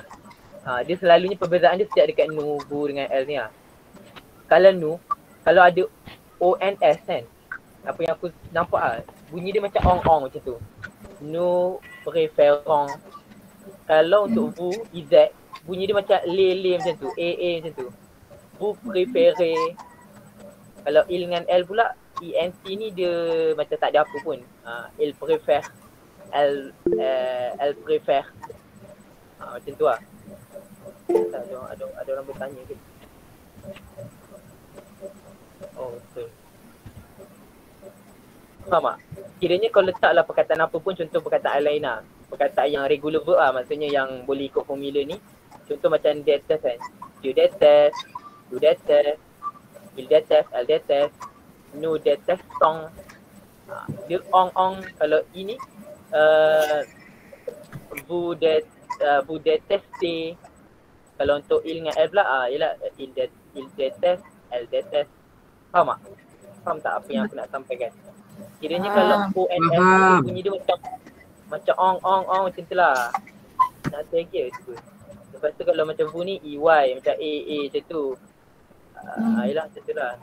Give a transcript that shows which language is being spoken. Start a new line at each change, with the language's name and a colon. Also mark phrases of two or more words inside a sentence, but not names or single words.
Malay: Dia selalunya perbezaan dia setiap dekat nu, bu dengan L ni lah. Kalau nu, kalau ada ONS kan, apa yang aku nampak lah, bunyi dia macam ong-ong macam tu.
French: Nu preferons.
Malay: Kalau untuk vous, IZ, bunyi dia macam le macam tu, a macam tu.
French: Vous préférez.
Malay: Kalau il dengan L pula, ENT ni dia macam tak ada apa pun.
French: Il préfère. Elle préfère.
Malay: Macam tu lah. Ada orang bertanya ke? Oh, betul. Faham tak? Kiranya kau letaklah perkataan apa pun, contoh perkataan lain lah. Perkataan yang
English: regular verb
Malay: lah, maksudnya yang boleh ikut formula ni. Contoh macam déteste kan.
French: Tu déteste, tu déteste, il déteste, elle déteste, nous détestons.
Malay: Dia ong-ong. Kalau ini
French: vous détestez.
Malay: Kalau untuk il dengan elle pula, ialah
French: il déteste, elle déteste.
Malay: Faham tak? Faham tak apa yang aku nak sampaikan? Kiranya kalau ONS bunyi dia macam ong macam tu lah. Nak say je tu. Lepas tu kalau macam bunyi EY, macam A macam tu. Yelah macam tu lah.